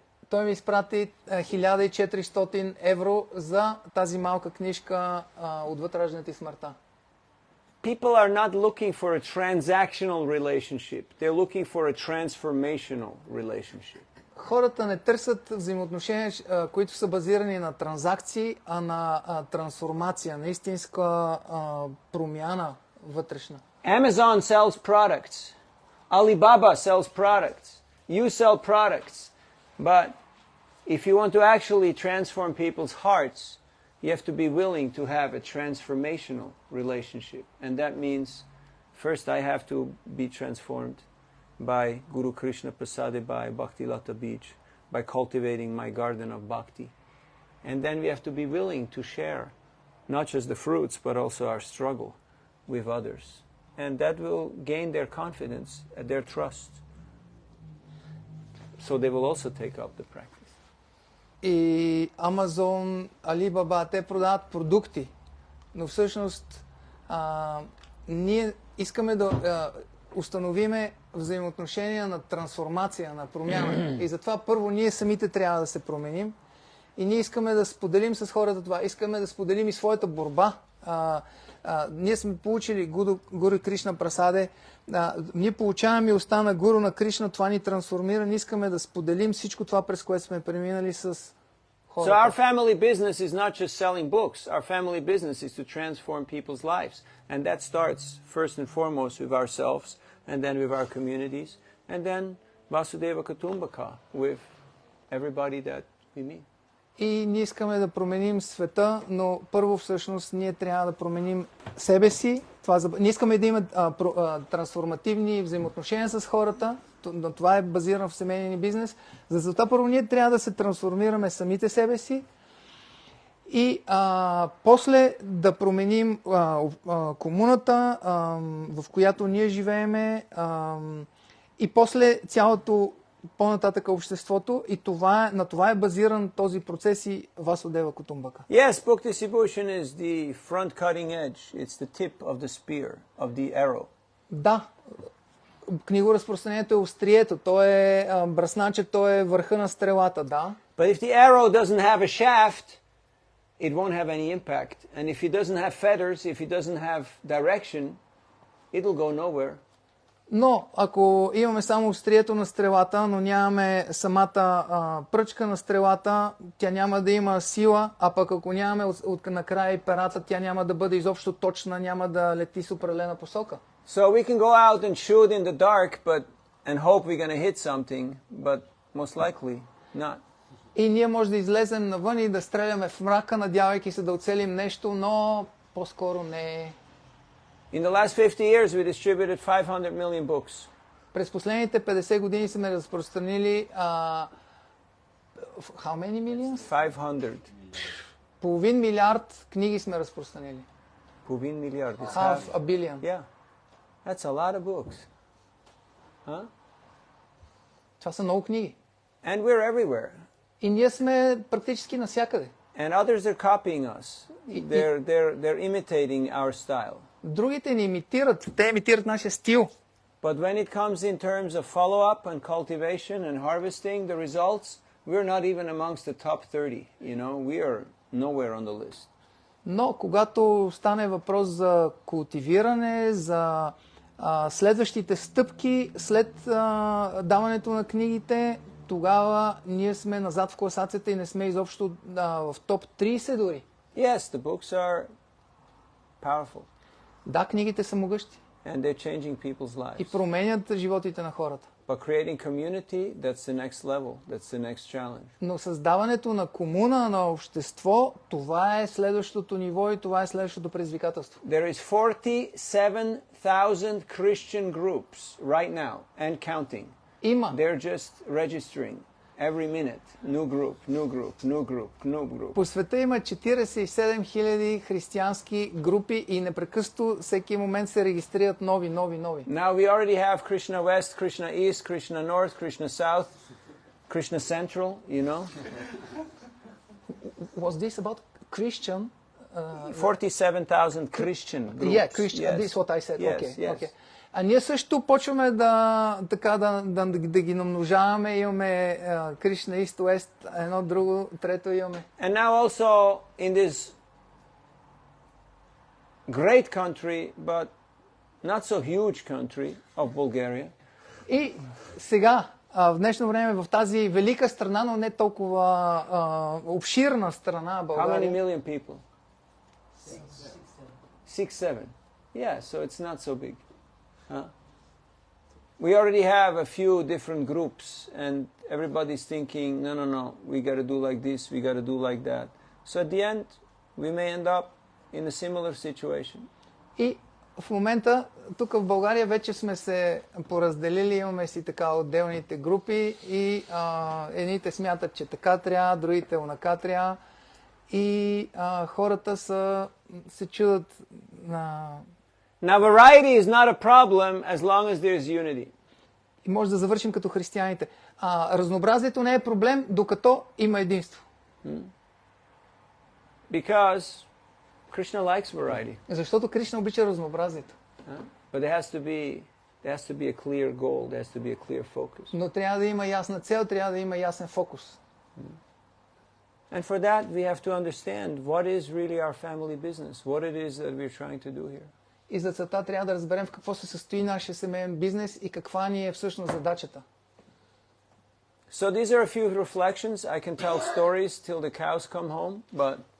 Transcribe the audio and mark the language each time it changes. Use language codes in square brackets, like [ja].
[bg] Той ми изпрати 1400 евро за тази малка книжка Отвъд раждането и смъртта. [en] People are not looking for a transactional relationship. They're looking for a transformational relationship. [bg] Хората не търсят взаимоотношения, които са базирани на транзакции, а на трансформация, на истинска промяна вътрешна. [en] Amazon sells products. Alibaba sells products. You sell products. But if you want to actually transform people's hearts, you have to be willing to have a transformational relationship. And that means first I have to be transformed by Guru Krishna Prasade, by Bhakti Lata Beach, by cultivating my garden of bhakti. And then we have to be willing to share not just the fruits, but also our struggle with others. And that will gain their confidence and their trust. So they will also take up the practice. [bg] И Amazon, Alibaba, те продават продукти, но всъщност ние искаме да установиме взаимоотношения на трансформация, на промяна. И затова първо ние самите трябва да се променим и ние искаме да споделим с хората това. Искаме да споделим и своята борба. Ние сме получили Гуру Кришна Прасаде, ние получаваме милостта на Гуру на Кришна, това ни трансформира, ние искаме да споделим всичко това, през което сме преминали с хората. [en] So our family business is not just selling books. Our family business is to transform people's lives. And that starts first and foremost with ourselves, and then with our communities, and then Vasudeva Kutumbaka with everybody that we meet. [bg] И ние искаме да променим света, но първо всъщност ние трябва да променим себе си. Ние искаме да има трансформативни взаимоотношения с хората, но това е базирано в семейния ни бизнес. Затова първо ние трябва да се трансформираме самите себе си и после да променим комуната, в която ние живееме, и после цялото по-нататък обществото, и на това е базиран този процес и Васудева Кутумбака. [en] Yes, Bhakti Devotion is the front cutting edge. It's the tip of the spear, of the arrow. [bg] Да, книгоразпространението е острието, то е бръсначе, то е върха на стрелата, да. [en] But if the arrow doesn't have a shaft, it won't have any impact. And if it doesn't have feathers, if it doesn't have direction, it'll go nowhere. [bg] Но ако имаме само острието на стрелата, но нямаме самата пръчка на стрелата, тя няма да има сила, а пък ако нямаме от накрая и перата, тя няма да бъде изобщо точна, няма да лети с определена посока. [en] So we can go out and shoot in the dark and hope we're going to hit something, but most likely not. [bg] И ние може да излезем навън и да стреляме в мрака, надявайки се да оцелим нещо, но по-скоро не. [en] In the last 50 years we distributed 500 million books. [bg] През последните 50 години сме разпространили [en] how many millions? 500. [bg] Половин милиард книги сме разпространили. Половин милиард. [en] Half a billion. Yeah. That's a lot of books. Huh? [bg] Това са много книги. [en] And we're everywhere. [bg] И ние сме практически навсякъде. [en] And others are copying us. They're imitating our style. [bg] Другите ни имитират, те имитират нашия стил. [en] But when it comes in terms of follow-up and cultivation and harvesting the results, we're not even amongst the top 30, we are nowhere on the list. [bg] Но когато стане въпрос за култивиране, за следващите стъпки след даването на книгите, тогава ние сме назад в класацията и не сме изобщо в топ 30 дори. [en] Yes, the books are powerful. [bg] Да, книгите са могъщи. [en] And they're changing people's lives. [bg] И променят животите на хората. [en] But creating community, that's the next level. That's the next challenge. [bg] Но създаването на комуна, на общество, това е следващото ниво и това е следващото предизвикателство. [en] There is 47,000 Christian groups right now and counting. [bg] Има. [en] They're just registering every minute. New group, new group, new group, new group. [bg] По света има 47 000 християнски групи и непрекъснато всеки момент се регистрират нови. [en] Now we already have Krishna West, Krishna East, Krishna North, Krishna South, Krishna Central, Was this about Christian? 47,000 Christian groups. Yeah, Christian. Yes. This is what I said. Yes, Okay, yes. okay. [bg] А ние също почваме да ги намножаваме. Имаме Кришна, East, West, едно, друго, трето имаме. [en] And now also in this great country, but not so huge country of Bulgaria. [bg] И сега, в днешно време, в тази велика страна, но не толкова обширна страна, България. [en] How many million people? 6-7. Yeah, so it's not so big. We already have a few different groups and everybody's thinking, no, we got to do like this, we got to do like that. So at the end, we may end up in a similar situation. [bg] И в момента, тук в България вече сме се поразделили, имаме си така отделните групи и едните смятат, че така трябва, другите онака трябва и хората се чудат на... [en] Now, variety is not a problem as long as there is unity. [bg] И може да завършим като християните. Разнообразието не е проблем, докато има единство. [en] Because Krishna likes variety. [bg] Защото Кришна обича разнообразието. [en] But there has to be a clear goal, there has to be a clear focus. [bg] Но трябва да има ясна цел, трябва да има ясен фокус. [en] And for that we have to understand what is really our family business, what it is that we're trying to do here. [bg] И за целта трябва да разберем в какво се състои нашия семейен бизнес и каква ни е всъщност задачата. [en] So these are a few reflections. I can tell stories till the cows come home, but